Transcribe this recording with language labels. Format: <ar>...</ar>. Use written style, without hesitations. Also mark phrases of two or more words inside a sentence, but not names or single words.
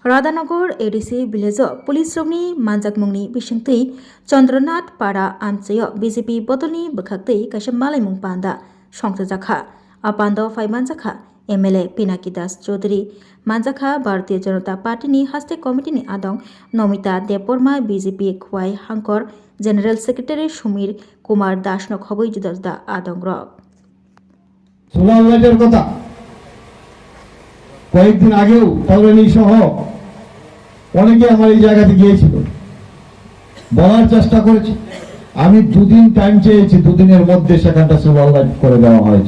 <trp>राधानगर एडिसि विलेज पुलिस रंगनि मानजाकमुंनि बिसिंतै चन्द्रनाथ पारा आमचय बीजेपी बदलनि बखाक्तै काइसा मालायमुं पान्दा संसाजाखा आपान्द फाइमानजाखा एमएलए पिनाकी दास चौधरी मानजाखा भारतीय जनता पार्टीनि हास्ते कमिटिनि आदं नमिता देबबर्मा बीजेपी खुवाई हांकर</trp> <en>general secretary</en> <trp>सुमीर कुमार दासनो खबै जुदा आदं रक</trp> <bn>কথা কয়েকদিন আগেও তরুণী সহ অনেকে আমার এই জায়গাতে গিয়েছিল, বলার চেষ্টা করেছি। আমি দুদিন টাইম চেয়েছি, দুদিনের মধ্যে সেখানটা</bn> <en>solar light</en> <bn>করে দেওয়া হয়েছে।</bn>